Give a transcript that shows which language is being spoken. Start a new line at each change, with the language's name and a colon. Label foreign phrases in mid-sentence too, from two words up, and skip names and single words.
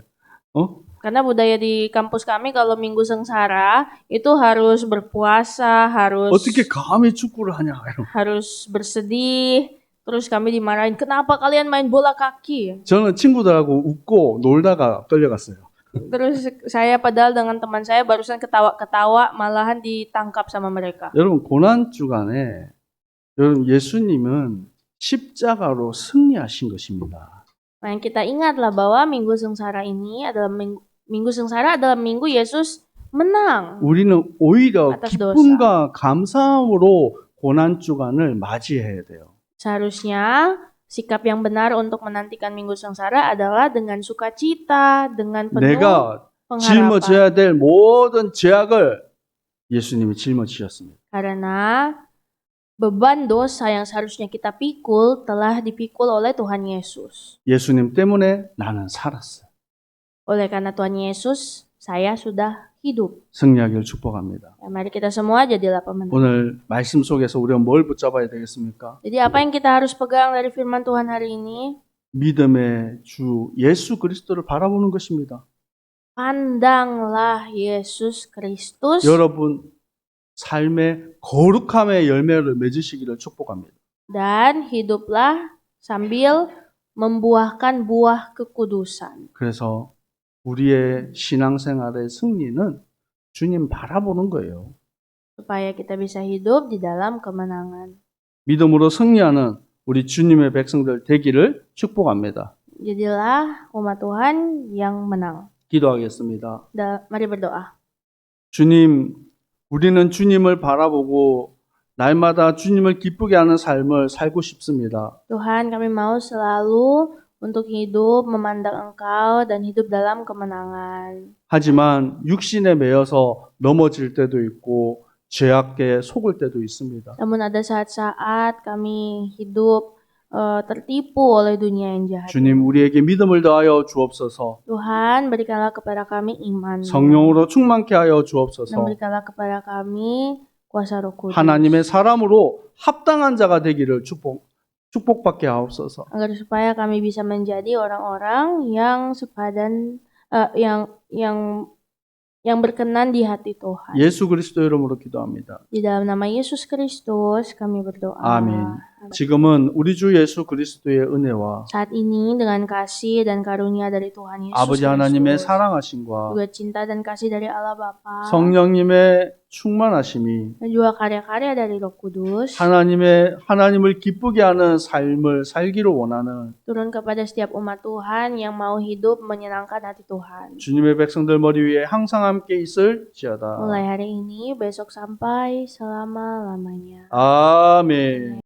Indonesian: Karena budaya di kampus kami kalau minggu sengsara itu harus berpuasa, harus
Korean: 어떻게 감히 축구를 하냐?
Indonesian: harus bersedih, Terus kami dimarahin, kenapa kalian main bola kaki?
Korean: 저는 친구들하고 웃고 놀다가 끌려갔어요.
Indonesian: Terus saya padahal dengan teman saya barusan ketawa-ketawa malahan ditangkap sama mereka.
Korean: 여러분 고난 주간에 여러분 예수님은 십자가로 승리하신 것입니다.
Indonesian: Nah, yang kita ingatlah bahwa minggu sengsara ini adalah minggu sengsara adalah minggu Yesus menang.
Korean: 우리는 오히려
Indonesian: atas
Korean: 기쁨과 감사함으로 고난 주간을 맞이해야 돼요.
Indonesian: Seharusnya sikap yang benar untuk menantikan minggu sengsara adalah dengan sukacita, dengan penuh
Korean: 내가
Indonesian: pengharapan.
Korean: 짊어져야 될 모든 죄악을 예수님이 짊어지셨습니다.
Indonesian: Karena beban dosa yang seharusnya kita pikul telah dipikul oleh Tuhan Yesus.
Korean: 예수님 때문에 나는 살았어요.
Indonesian: Oleh karena Tuhan Yesus, saya sudah hidup.
Korean: 승리하기를 축복합니다.
Indonesian: Ya, mari kita semua jadilah pemenang.
Korean: 오늘 말씀 속에서 우리가 뭘 붙잡아야 되겠습니까?
Indonesian: Jadi apa yang kita harus pegang dari firman Tuhan hari ini?
Korean: 믿음의 주 예수 그리스도를 바라보는 것입니다.
Indonesian: Pandanglah Yesus Kristus
Korean: 여러분 삶의 거룩함의 열매를 맺으시기를 축복합니다.
Indonesian: dan hiduplah sambil membuahkan buah kekudusan.
Korean: 그래서 우리의 신앙생활의 승리는 주님 바라보는 거예요.
Indonesian: Supaya kita bisa hidup di dalam kemenangan.
Korean: 믿음으로 승리하는 우리 주님의 백성들 되기를 축복합니다.
Indonesian: Jadilah umat Tuhan yang menang.
Korean: 기도하겠습니다.
Indonesian: Mari berdoa.
Korean: 주님, 우리는 주님을 바라보고 날마다 주님을 기쁘게 하는 삶을 살고 싶습니다.
Indonesian: Tuhan, kami mau selalu untuk hidup memandang Engkau dan hidup dalam kemenangan.
Korean: 하지만 육신에 매여서 넘어질 때도 있고 죄악에 속을 때도 있습니다.
Indonesian: Namun ada saat-saat kami hidup tertipu oleh dunia yang jahat.
Korean: 주님, 우리에게 믿음을 더하여 주옵소서.
Indonesian: Tuhan, berikanlah kepada kami iman.
Korean: 성령으로 충만케 하여
Indonesian: Dan
Korean: 주옵소서.
Indonesian: berikanlah kepada kami kuasa Roh Kudus.
Korean: 하나님의 사람으로 합당한 자가 되기를 축복받게 하옵소서.
Indonesian: Agar supaya kami bisa menjadi orang-orang yang sepadan, yang berkenan di hati Tuhan.
Korean: 예수 그리스도 이름으로 기도합니다.
Indonesian: Di dalam nama Yesus Kristus kami berdoa.
Korean: 아멘. 지금은 우리 주 예수 그리스도의 은혜와
Indonesian: Saat ini dengan kasih dan karunia dari Tuhan Yesus
Korean: 아버지 하나님의
Indonesian: Kristus,
Korean: 사랑하심과
Indonesian: juga cinta dan kasih dari Allah Bapa,
Korean: 성령님의 충만하심이
Indonesian: dan juga karya-karya dari Roh Kudus
Korean: 하나님을 기쁘게 하는 삶을 살기를 원하는
Indonesian: turun kepada setiap umat Tuhan yang mau hidup menyenangkan hati Tuhan.
Korean: 주님의 백성들 머리 위에 항상 함께 있을지어다.
Indonesian: Mulai hari ini, besok sampai selama-lamanya.
Korean: 아멘.